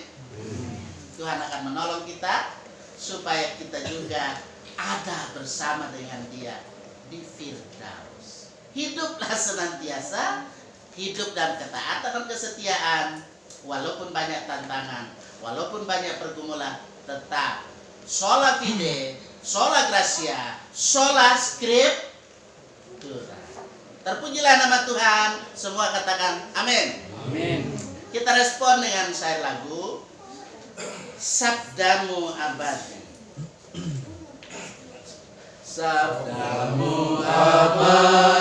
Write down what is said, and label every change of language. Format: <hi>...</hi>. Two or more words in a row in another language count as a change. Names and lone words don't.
<id>Tuhan akan menolong kita supaya kita juga ada bersama dengan Dia di Firdaus. Hiduplah senantiasa, hidup dalam ketaatan dan kesetiaan, walaupun banyak tantangan, walaupun banyak pergumulan, tetap</id> <la>sola fide, sola gracia, sola scriptura.</la> <id>Terpujilah nama Tuhan. Semua katakan amin. Amin. Kita respon dengan syair lagu Sabdamu Abadi. Sabdamu abadi</id>